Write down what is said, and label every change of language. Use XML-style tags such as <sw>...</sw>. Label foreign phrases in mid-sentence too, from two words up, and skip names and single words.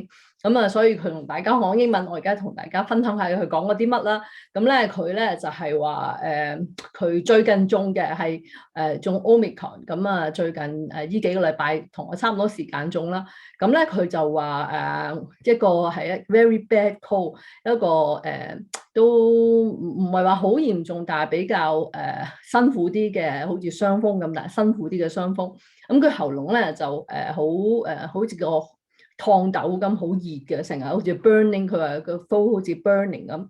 <yue>咁所以佢同大家講英文，我而家同大家分享下佢講嗰啲乜啦。咁咧佢咧就係話佢最近中嘅係中 Omicron，咁最近呢幾個禮拜同我差唔多時間中啦。咁咧佢就話一個係一</yue> <en>very bad cold，</en> <yue>一個都唔係話好嚴重，但係比較辛苦啲嘅，好似傷風咁，但係辛苦啲嘅傷風。咁佢喉嚨咧就好似個燙豆咁，好熱嘅，成日好似 burning， 佢話個 throat 好似 burning 咁。</yue>